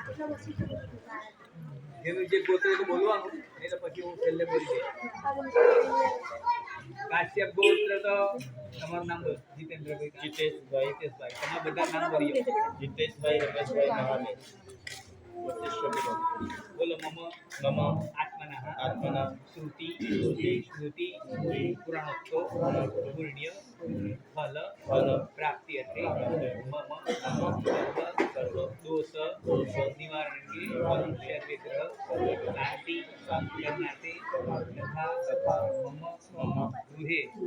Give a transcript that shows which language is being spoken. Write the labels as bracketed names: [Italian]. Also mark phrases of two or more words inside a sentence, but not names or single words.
[Gujarati] જેનું જે ગોત્ર તો બોલવાનું એટલે પછી હું છેલ્લે બોલી દઈશ. કાશ્યપ ગોત્ર તો તમારું નામ બોલ. જીતેશભાઈ. તમારા બધા નામ બોલીએ. જીતેશભાઈ, રમેશભાઈ, નવાભાઈ. [Sanskrit] बोलो मम मम आत्मनः श्रुति स्मृति पुराणोक्तो पुण्य फल प्राप्ति अर्थे मम सर्व दोष निवारण के सर्वग्रह शांति करनाते तथा मम गृहे